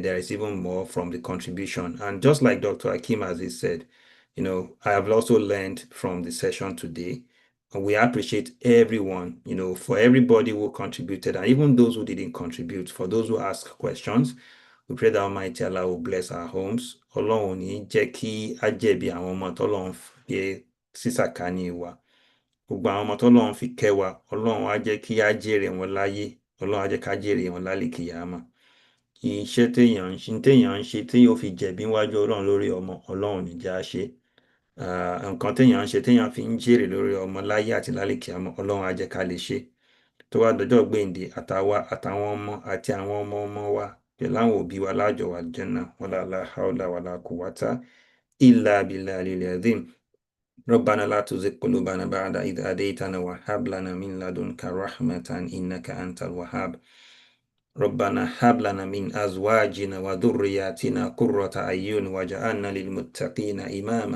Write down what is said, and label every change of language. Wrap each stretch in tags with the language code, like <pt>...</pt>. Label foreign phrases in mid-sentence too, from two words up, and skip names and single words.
<en>There is even more from the contribution. And just like Dr. Hakeem Aziz said, I have also learned from the session today. And we appreciate everyone, for everybody who contributed, and even those who didn't contribute, for those who asked questions. We pray that Almighty Allah will bless our homes.</en> <yo>Ọlọ́run ò ní jẹ́ kí á jẹ̀bi àwọn ọmọ tọ́lọ́run fi sísàkání wa. Gbogbo àwọn ọmọ tọ́lọ́run fi kẹ́ wa, Ọlọ́run á jẹ́ kí á jèrè wọn láyé, Ọlọ́run á jẹ́ ká jèrè wọn lálìkìyámà. Iṣẹ́ téèyàn ń ṣe tí yóò fi jẹ̀bi níwájú Ọlọ́run lórí ọmọ, Ọlọ́run ò ní jẹ́ á ṣe. Nǹkan téèyàn ń ṣe téèyàn fi ń jèrè lórí ọmọ láyé àti lálìkìyámà, Ọlọ́run á jẹ́ ká lè ṣe. Tó wá dọjọ́ gbéǹde àtàwọn ọmọ àti àwọn ọmọ ọmọ wa pẹ̀lú àwọn òbí wa lájọ wà Jánnà</yo> <ar>ولا لا حول ولا قوة إلا بالله العظيم. ربنا لا تزغ قلوبنا بعد إذ هديتنا وهب لنا من لدنك رحمة إنك أنت الوهاب. ربنا هب لنا من أزواجنا وذرياتنا قرة أعين واجعلنا للمتقين إماما.</ar>